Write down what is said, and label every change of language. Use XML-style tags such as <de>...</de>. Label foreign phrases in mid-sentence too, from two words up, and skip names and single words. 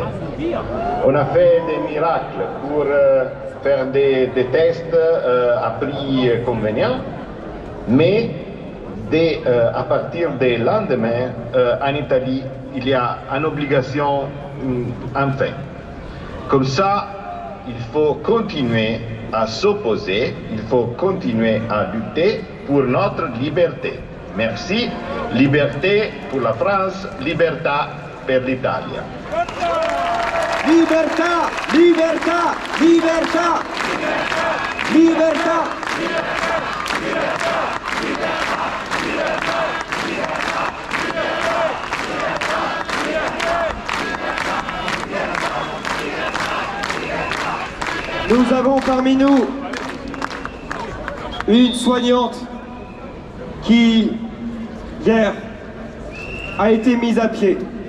<fr>On a fait des miracles pour faire des tests à prix convenient, mais à partir du lendemain, en Italie, il y a une obligation enfin. Comme ça, il faut continuer à s'opposer, il faut continuer à lutter pour notre liberté. Merci. Liberté pour la France,</fr> <it>libertà per l'Italia. Libertà, libertà, libertà, libertà.</it> <fr>Nous avons parmi nous une soignante qui, hier, a été mise à pied.</fr>